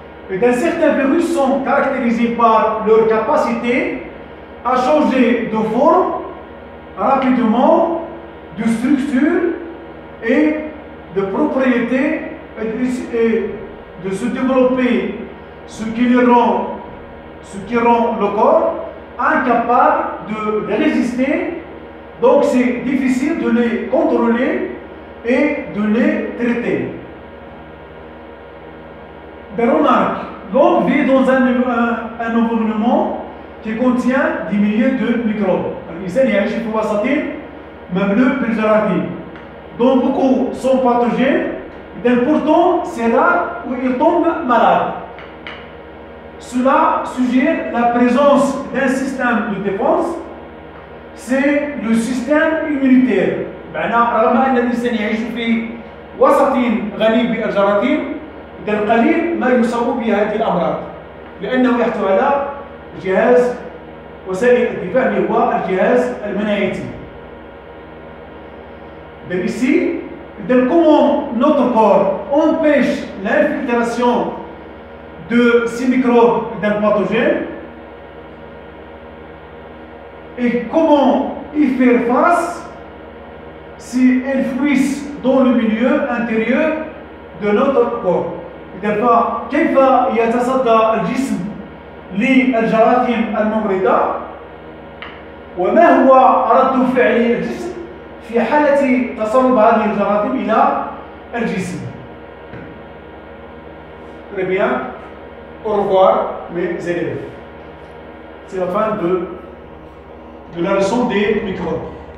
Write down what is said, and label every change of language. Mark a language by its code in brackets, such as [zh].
[fr] Et certains virus sont caractérisés par leur capacité à changer de forme rapidement, de structure et de propriété et de se développer, ce qui rend le corps incapable de les résister. Donc c'est difficile de les contrôler et de les traiter. Des remarques. L'homme vit dans un environnement qui contient des milliers de microbes. [ar] الإنسان يعيش في وسط مملوء بالجراثيم. [fr] dont beaucoup sont pathogènes, et pourtant c'est rare où ils tombent malades. Cela suggère la présence d'un système de défense, c'est le système immunitaire. [ar] رغم أن الإنسان يعيش في وسط غني بالجراثيم، القليل ما يصاب بهذه الأمراض لأنه يحتوي على جهاز وسائل الدفاع اللي هو الجهاز المناعي. [fr] Donc ici, comment notre corps empêche l'infiltration de ces microbes d'un pathogène et comment y faire face si elles fuissent dans le milieu intérieur de notre corps. [ar] كيف يتصدى الجسم للجراثيم الممرضة وما هو رد فعل الجسم في حالة تسرب هذه الجراثيم إلى الجسم. [fr] Très bien. Au revoir mes élèves. C'est la fin de la leçon des microbes.